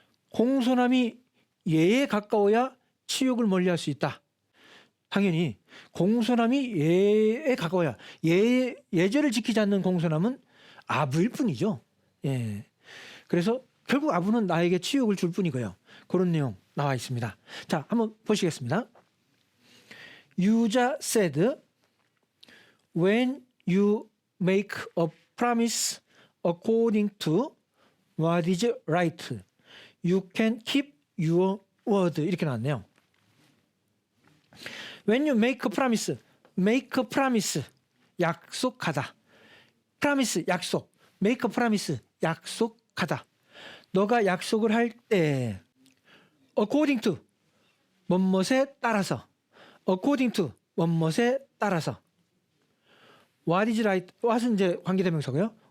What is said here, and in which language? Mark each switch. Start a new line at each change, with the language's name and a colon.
Korean: 공손함이 예에 가까워야 치욕을 멀리할 수 있다. 당연히 공손함이 예에 가까워야 예절을 지키지 않는 공손함은 아부일 뿐이죠. 그래서 결국 아부는 나에게 치욕을 줄 뿐이고요. 그런 내용 나와 있습니다. 자, 한번 보시겠습니다.
English: 유자 said, when you make a promise according to what is right, you can keep your word.
Korean: 이렇게 나왔네요.
English: When you make a promise, 약속하다. promise, 약속. make a promise, 약속하다.
Korean: 너가 약속을 할 때 according to, 뭐뭇에 따라서. according to, 뭐뭇에 따라서. what is right, what은 이제 관계대명사고요.